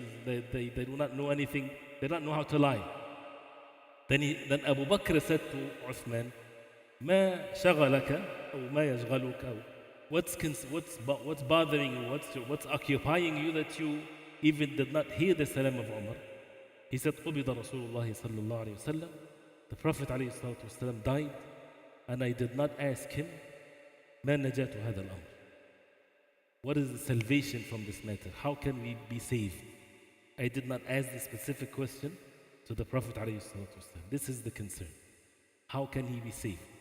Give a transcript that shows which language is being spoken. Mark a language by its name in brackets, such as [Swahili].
[English] They do not know anything. They don't know how to lie. Then Abu Bakr said to Uthman, [Arabic] ما شغلك أو ما يشغلك أو [English] what's bothering you, what's occupying you that you even did not hear the salam of Umar? [Arabic] He said, قبض رسول الله صلى الله عليه وسلم. [English] The Prophet عليه الصلاة والسلام died, and I did not ask him, [Arabic] ما نجاة هذا الأمر? [English] What is the salvation from this matter? How can we be saved? I did not ask the specific question to the Prophet عليه الصلاة والسلام. This is the concern. How can he be saved?